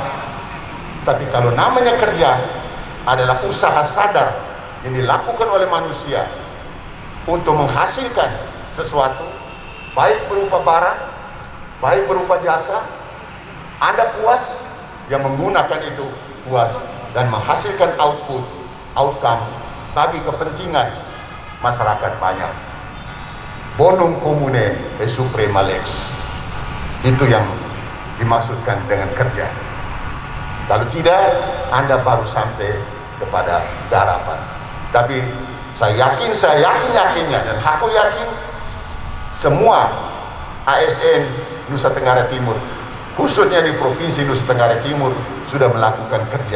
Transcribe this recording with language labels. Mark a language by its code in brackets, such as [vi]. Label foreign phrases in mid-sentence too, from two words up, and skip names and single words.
[id] Tapi kalau namanya kerja, adalah usaha sadar yang dilakukan oleh manusia untuk menghasilkan sesuatu, baik berupa barang, baik berupa jasa. Anda puas, yang menggunakan itu puas, dan menghasilkan outcome bagi kepentingan masyarakat banyak. [la] Bonum commune et suprema lex. [id] Itu yang dimaksudkan dengan kerja. Kalau tidak, Anda baru sampai kepada garapan. Tapi saya yakinnya, dan aku yakin semua ASN Nusa Tenggara Timur, khususnya di Provinsi Nusa Tenggara Timur, sudah melakukan kerja.